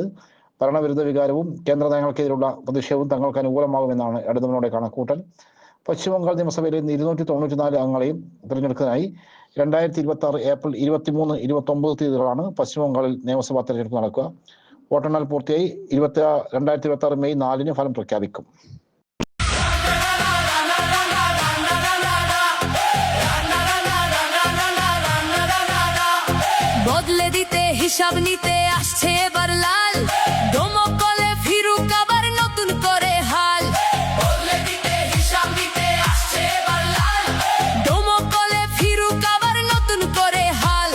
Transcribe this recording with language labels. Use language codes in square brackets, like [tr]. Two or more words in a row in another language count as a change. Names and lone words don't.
[ml] ഭരണവിരുദ്ധ വികാരവും കേന്ദ്ര നയങ്ങൾക്കെതിരെയുള്ള പ്രതിഷേധവും തങ്ങൾക്ക് അനുകൂലമാകുമെന്നാണ് ഇടതുമുന്നണിയുടെ കണക്കൂട്ടൽ. പശ്ചിമബംഗാൾ നിയമസഭയിൽ ഇന്ന് 294 അംഗങ്ങളെയും തിരഞ്ഞെടുക്കാനായി 2026 ഏപ്രിൽ 23, 29 തീയതികളാണ് പശ്ചിമബംഗാളിൽ നിയമസഭാ തെരഞ്ഞെടുപ്പ് നടക്കുക. വോട്ടെണ്ണൽ പൂർത്തിയായി 2026 മെയ് 4 ഫലം പ്രഖ്യാപിക്കും. [bn] বদলে দিতে হিসাব নিতে আসছে এবার লাল, ডোমকলে ফিরুক আবার নতুন করে হাল। বদলে দিতে হিসাব নিতে আসছে এবার লাল, ডোমকলে ফিরুক আবার নতুন করে হাল।